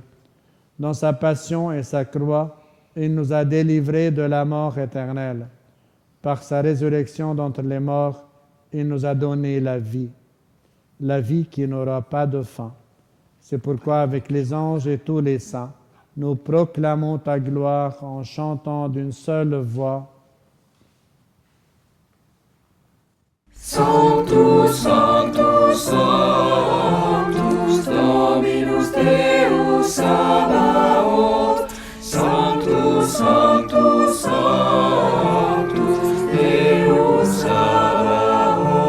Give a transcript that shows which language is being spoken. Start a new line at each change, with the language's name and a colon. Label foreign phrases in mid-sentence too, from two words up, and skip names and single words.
French: Dans sa passion et sa croix, il nous a délivrés de la mort éternelle. Par sa résurrection d'entre les morts, il nous a donné la vie qui n'aura pas de fin. C'est pourquoi, avec les anges et tous les saints, nous proclamons ta gloire en chantant d'une seule voix.
Latin: Sanctus, Sanctus, Sanctus, Dominus Deus Sabaoth. Sanctus, Sanctus, Sanctus, Deus Sabaoth.